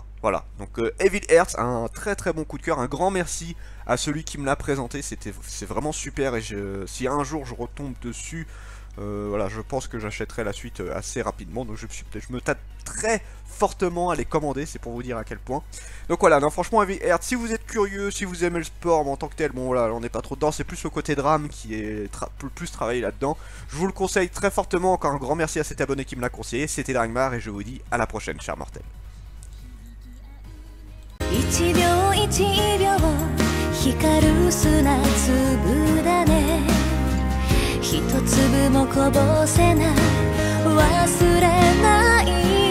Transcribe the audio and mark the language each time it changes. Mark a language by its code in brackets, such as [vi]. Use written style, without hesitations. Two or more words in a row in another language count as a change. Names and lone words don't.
[fr] Voilà, donc Evil Earth, un très bon coup de cœur, un grand merci à celui qui me l'a présenté, c'est vraiment super et si un jour je retombe dessus, voilà, je pense que j'achèterai la suite assez rapidement, donc je me tâte très fortement à les commander, c'est pour vous dire à quel point. Donc voilà, non franchement Evil Earth, si vous êtes curieux, si vous aimez le sport en tant que tel, bon voilà, on n'est pas trop dedans, c'est plus le côté drame qui est plus travaillé là-dedans. Je vous le conseille très fortement, encore un grand merci à cet abonné qui me l'a conseillé, c'était Dragmar et je vous dis à la prochaine, chers mortels. [ja] 一秒一秒光る砂粒だね一粒もこぼせない忘れない